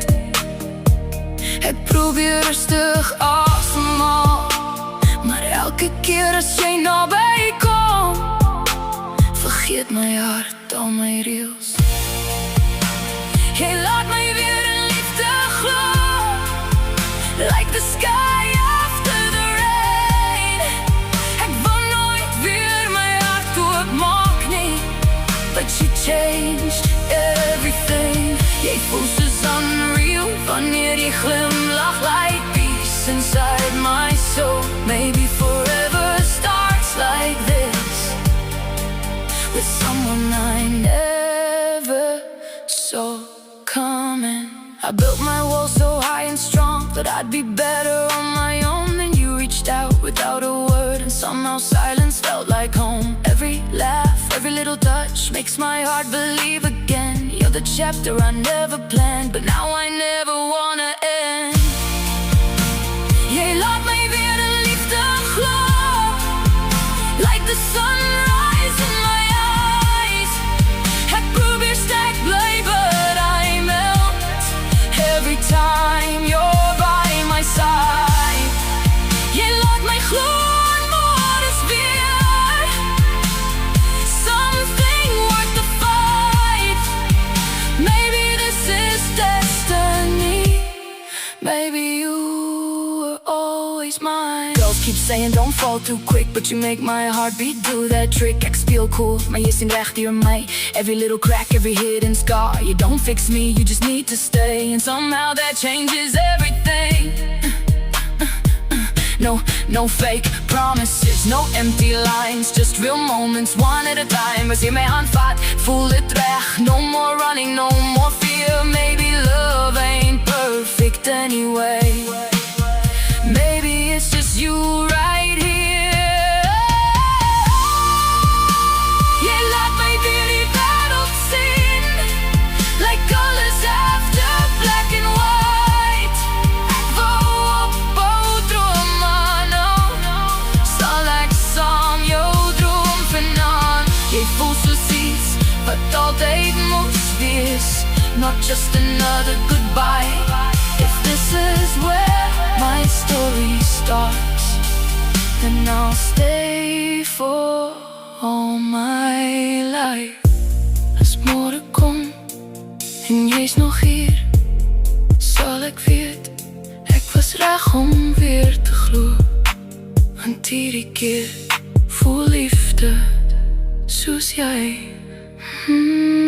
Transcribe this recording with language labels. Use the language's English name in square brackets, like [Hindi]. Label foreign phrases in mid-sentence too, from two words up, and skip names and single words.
[Afrikaans] Ek probeer rustig asemhaal, maar elke keer as jy naby kom, vergeet my hart al my reëls. Jy laat my weer in liefde glo, [English] like the sky after the rain. [Afrikaans] Ek wil nooit weer my hart oopmaak nie, [English] but you changed everything. [Afrikaans] Jy voel soos unreal wanneer jy glimlach, [English] like peace inside my soul. Maybe forever starts like this, with someone I never saw coming. I built my wall so high and strong that I'd be better on my own. Then you reached out without a word, and somehow silence felt like home. Every laugh, every little touch makes my heart believe again. You're the chapter I never planned, but now I never wanna end. [Afrikaans] Jy laat my weer in liefde glo, [English] like the sunrise in my eyes. [Afrikaans] Ek probeer sterk bly, [English] but I melt every time you're by my side. [Afrikaans] Jy laat my glo in more is weer, [English] something worth the fight. Maybe this is destiny, maybe you were always mine. Girls keep saying don't fall too quick, but you make my heartbeat do that trick. [Afrikaans] Ek speel cool, maar jy sien reg deur my. [English] Every little crack, every hidden scar. You don't fix me, you just need to stay, and somehow that changes everything. No fake promises, no empty lines, just real moments, one at a time. [Afrikaans] As jy my hand vat, voel dit reg. [English] No more running, no more fear. Maybe love ain't perfect anyway. Maybe it's just you right here. [Afrikaans] Jy laat my deur die wêreld sien, [English] like colors after black and white. [Afrikaans] Ek wou ophou droom, no, sal ek saam jou droom vanaand. Jy voel soos iets wat altyd moes wees, [English] not just another goodbye. If this is where my story starts, then I'll stay for all my life. [Afrikaans] As môre kom en jy's nog hier, sal ek weet ek was reg om weer te glo. Want hierdie keer voel liefde soos jy.